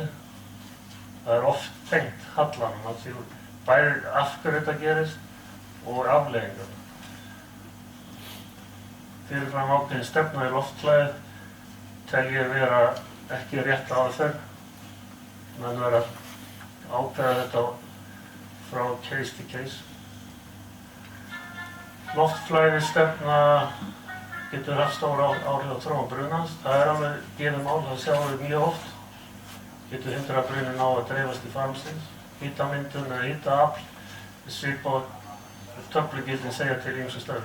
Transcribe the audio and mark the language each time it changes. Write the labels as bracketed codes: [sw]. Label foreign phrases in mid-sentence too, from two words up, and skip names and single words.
[is] Það er oft tengt hallanum, bæði af hverju þetta gerist og afleiðingar. Fyrirfram ákveðin stefna í loftflæðið tel ég vera ekki rétt aðferð. Menn verða að ákveða þetta frá [en] case to case. [is] Loftflæðistefna getur haft stór áhrif á þróun brunans. Það er alveg gefið mál, það sjáum við mjög oft. Getur hindrað brunin á að dreifast í farmsins. Hitamyndun eða hitaafl svipað töflugildin segja til ýmsum stærðir.